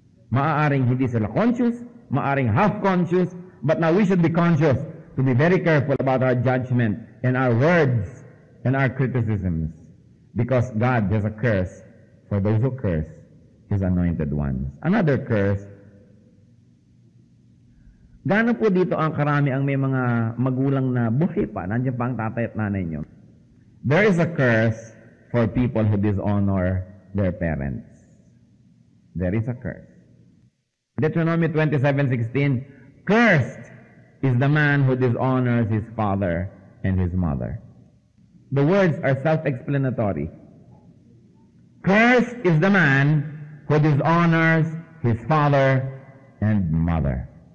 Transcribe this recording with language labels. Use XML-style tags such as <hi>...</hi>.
<tl>Maaaring hindi sila conscious, maaaring half-conscious,</tl> <en>but now we should be conscious to be very careful about our judgment and our words and our criticisms because God has a curse for those who curse His anointed ones. Another curse,</en> <tl>gaano po dito ang karami ang may mga magulang na buhay pa, nandiyan pa ang tatay at nanay nyo?</tl> <en>There is a curse for people who dishonor their parents. There is a curse. Deuteronomy 27:16, cursed is the man who dishonors his father and his mother. The words are self-explanatory. Cursed is the man who dishonors his father and mother.</en>